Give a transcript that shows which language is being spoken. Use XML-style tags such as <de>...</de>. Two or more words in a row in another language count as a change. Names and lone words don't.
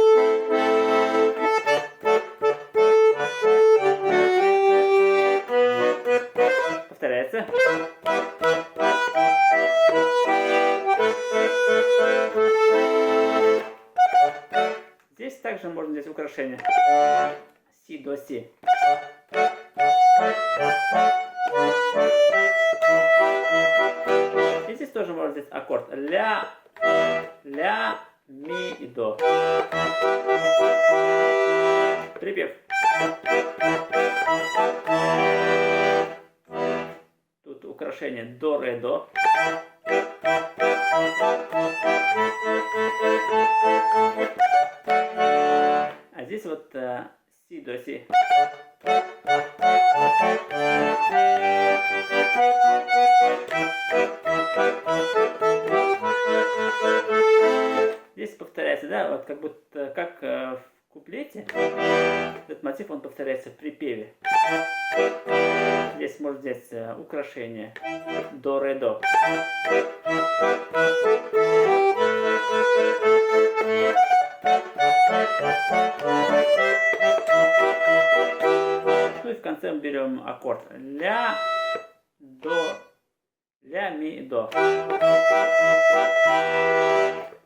<ru>Повторяется. Здесь также можно взять украшение си до си. И здесь тоже можно взять аккорд ля, ля, ми и до. Припев. Тут украшение до, ре, до. А здесь вот си до си. Здесь повторяется, да, вот как будто как в куплете. Этот мотив он повторяется в припеве. Здесь можно взять украшение до, ре, до. Ну и в конце мы берем аккорд ля, до, ля, ми, до.</ru>